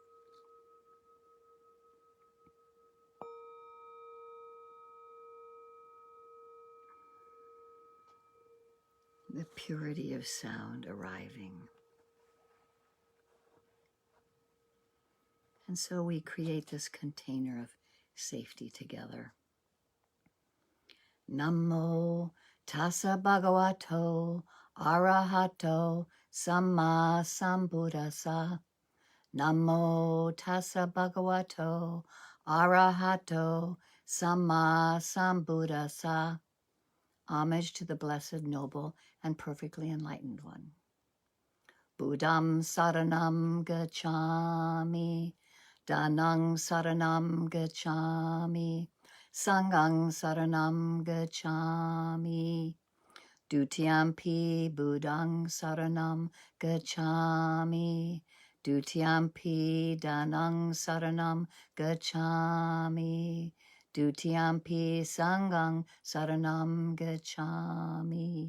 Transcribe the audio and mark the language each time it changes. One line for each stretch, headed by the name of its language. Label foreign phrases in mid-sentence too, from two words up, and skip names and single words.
English: The purity of sound arriving. And so we create this container of safety together.
Pali: Namo tassa bhagavato arahato samma sambuddhassa. Namo tassa bhagavato arahato samma sambuddhassa.
English: Homage to the blessed, noble, and perfectly enlightened one.
Pali: Buddham saranam gacchami, Danang saranam gacchami, Sanghang saranam gacchami, Dutiyampi Buddhang saranam gacchami, Dutiyampi Danang saranam gacchami, Dutiyampi Sanghang saranam gacchami.